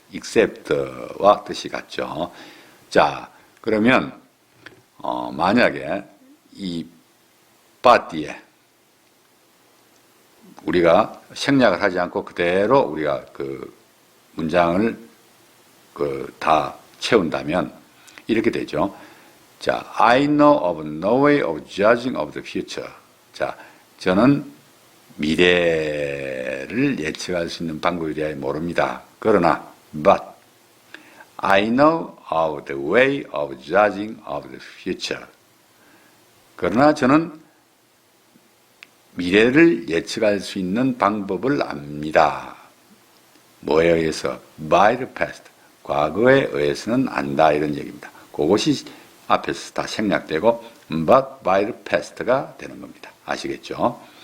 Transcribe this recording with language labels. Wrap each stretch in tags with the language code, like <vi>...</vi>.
<ko>except와 뜻이 같죠. 자, 그러면 만약에 이 but 뒤에 우리가 생략을 하지 않고 그대로 우리가 그 문장을 다 채운다면 이렇게 되죠.</ko> <en>자, I know of no way of judging of the future.</en> <ko>자, 저는 미래를 예측할 수 있는 방법에 대해 모릅니다. 그러나,</ko> <en>but I know of the way of judging of the future.</en> <ko>그러나 저는 미래를 예측할 수 있는 방법을 압니다. 뭐에 의해서?</ko> <en>by the past.</en> <ko>과거에 의해서는 안다 이런 얘기입니다. 그것이 앞에서 다 생략되고</ko> <en>but by the past</en> <ko>가 되는 겁니다. 아시겠죠?</ko>